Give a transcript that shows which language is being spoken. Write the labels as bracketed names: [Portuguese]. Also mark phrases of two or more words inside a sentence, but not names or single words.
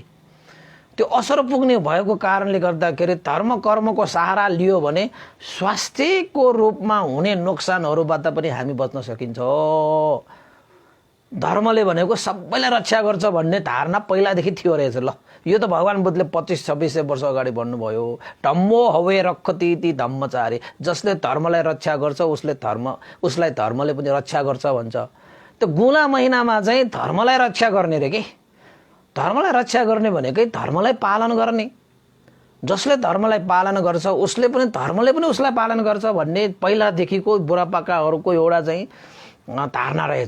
[Nepali] त्यो असर पुग्ने भएको कारणले गर्दाखेरि धर्म कर्मको सहारा लियो भने स्वास्थ्यको रूपमा हुने नोक्सानहरूबाट पनि हामी बच्न सकिन्छ। धर्मले भनेको सबैलाई रक्षा गर्छ भन्ने धारणा पहिलादेखि थियो रहेछ। ल यो त भगवान बुद्धले 2500-2600 वर्ष अगाडि भन्नुभयो। [Pali] धम्मो हवे रक्षति इति धम्मचारी। [Nepali] जसले धर्मलाई रक्षा गर्छ उसलाई धर्मले पनि रक्षा गर्छ भन्छ। त्यो गुणा महिनामा चाहिँ धर्मलाई रक्षा गर्ने रे के। धर्मलाई रक्षा गर्ने भनेकै धर्मलाई पालन गर्ने। जसले धर्मलाई पालन गर्छ उसले पनि धर्मले पनि उसलाई पालन गर्छ भन्ने पहिलादेखिको बुढापाकाहरूको एउटा चाहिँ धारणा रहेछ।